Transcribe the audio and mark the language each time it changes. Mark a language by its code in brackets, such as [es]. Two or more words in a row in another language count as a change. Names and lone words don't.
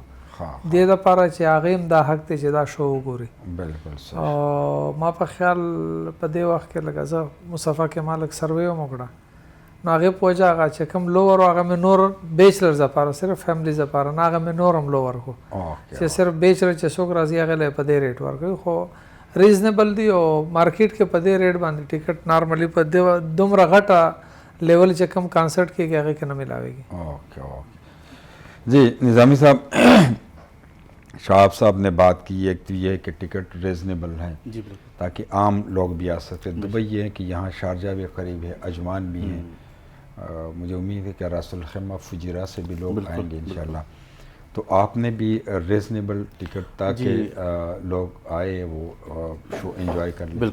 [ps] دې دپاره چې هغې هم دا حق دی چې دا شو وګوري او ما په خیال په دې وخت کې لکه زه مصطفی کې ما لږ سروې هم وکړه نو هغې په وجه هغه چې کوم لوور و هغه مې نور بیچلرز دپاره صرف فیملیز دپاره نه هغه مې نور هم لوور کو چې صرف بیچلر چې څوک راځي هغې له په دې ریټ ورکوي خو ریزنیبل دی او مارکیټ کې په دې ریټ باندې ټیکټ نارملی په دومره غټه لیول چې کم کانسرټ کېږي هغې کې نه ملاویږي [ur] جی نظامی صاحب شہاب صاحب نے بات کی ایک تو یہ کہ [en] ticket reasonable [ur] ہیں تاکہ عام لوگ بھی آ سکتے دبئی یہ ہے کہ یہاں شارجہ بھی قریب ہے اجمان بھی ہیں مجھے امید ہے کہ راس الخیمہ فجیرہ سے بھی لوگ آئیں گے انشاءاللہ تو آپ نے بھی [en] reasonable ticket [ur] تاکہ لوگ آئے وہ [en] show enjoy [ur] کر لیں